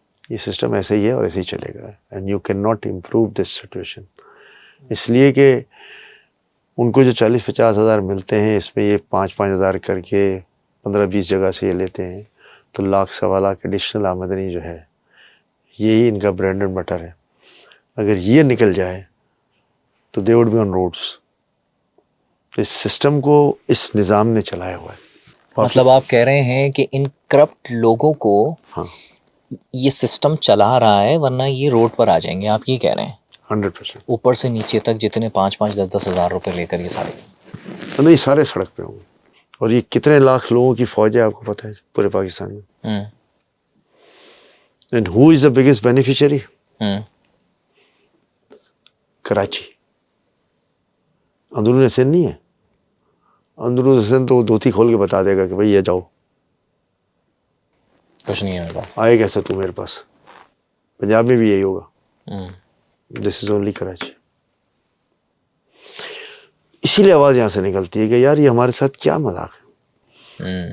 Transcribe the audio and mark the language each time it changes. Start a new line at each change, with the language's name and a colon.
Urdu: یہ سسٹم ایسے ہی ہے اور ایسے ہی چلے گا.
English: And you can not improve this situation.
Urdu: اس لیے کہ ان کو جو 40-50 ہزار ملتے ہیں, اس میں یہ 5-5 ہزار کر کے 15-20 جگہ سے یہ لیتے ہیں, تو 1,00,000-1.25 لاکھ ایڈیشنل آمدنی جو ہے, یہی ان کا
English: bread and butter
Urdu: ہے. اگر یہ نکل جائے تو
English: They would be on roads.
Urdu: اس system کو اس نظام نے چلایا ہوا ہے. مطلب آپ کہہ رہے ہیں کہ ان کرپٹ لوگوں کو ہاں یہ سسٹم چلا رہا ہے, ورنہ یہ روڈ پر آ جائیں گے, آپ یہ کہہ رہے ہیں؟ 100%. اوپر سے نیچے تک جتنے 5-5, 10-10 ہزار روپے لے کر یہ سارے. نہیں, سارے سڑک پہ ہوں گے. اور یہ کتنے لاکھ لوگوں کی فوج ہے آپ کو پتہ ہے پورے پاکستان میں.
English: And who is the biggest beneficiary? Karachi.
Urdu: اندرون سندھ نہیں ہے. اندرون سندھ تو دھوتی کھول کے بتا دے گا کہ بھائی یہ جاؤ, کچھ نہیں ہے میرے پاس. آئے کیسا تو میرے پاس. پنجاب میں بھی یہی ہوگا.
English: This is only Karachi.
Urdu: اسی لیے آواز یہاں سے نکلتی ہے کہ یار یہ ہمارے ساتھ کیا مذاق ہے.